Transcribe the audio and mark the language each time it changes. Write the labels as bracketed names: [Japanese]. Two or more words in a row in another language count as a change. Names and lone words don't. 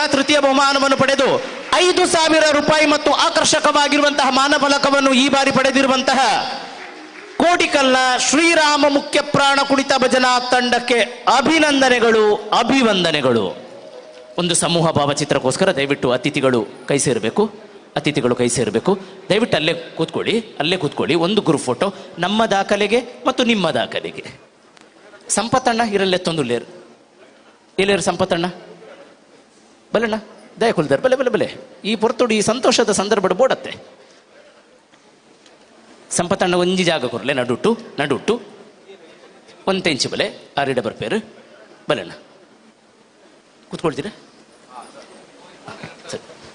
[Kannada] ತೃತೀಯ ಬಹುಮಾನವನ್ನು ಪಡೆದು 5,000 ರೂಪಾಯಿ ಮತ್ತು ಆಕರ್ಷಕವಾಗಿರುವಂತಹ ಮಾನಫಲಕವನ್ನು ಈ ಬಾರಿ ಪಡೆದಿರುವಂತಹ ಕೋಡಿಕಲ್ನ ಶ್ರೀರಾಮ ಮುಖ್ಯ ಪ್ರಾಣ ಕುಣಿತ ಭಜನಾ ತಂಡಕ್ಕೆ ಅಭಿನಂದನೆಗಳು, ಅಭಿವಂದನೆಗಳು. ಒಂದು ಸಮೂಹ ಭಾವಚಿತ್ರಕ್ಕೋಸ್ಕರ ದಯವಿಟ್ಟು ಅತಿಥಿಗಳು ಕೈ ಸೇರಬೇಕು. ದಯವಿಟ್ಟು ಅಲ್ಲೇ ಕೂತ್ಕೊಳ್ಳಿ. ಒಂದು [English] group photo [Kannada] ನಮ್ಮ ದಾಖಲೆಗೆ ಮತ್ತು ನಿಮ್ಮ ದಾಖಲೆಗೆ. [Tulu] ಸಂಪತ್ತಣ್ಣ ಇರಲ್ಲೆತ್ತೊಂದು ಎಲ್ಲೇರು ಸಂಪತ್ತಣ್ಣ ಬಲಣ್ಣ ದಯಕೊಳ್ತಾರೆ ಬಲೆ ಈ ಪೊರ್ತುಡು ಈ ಸಂತೋಷದ ಸಂದರ್ಭ ಬೋಡತ್ತೆ. ಸಂಪತ್ತಣ್ಣ ಒಂಜಿ ಜಾಗ ಕೊರ್ಲೆ ನಡುಟ್ಟು ಒಂದು ತೆಂಚಿ ಬಲೆ ಆರಿಡ ಬರ್ಪೇರು ಬಲಣ್ಣ ಕೂತ್ಕೊಳ್ತೀರಾ? [Kannada] ಸರಿ.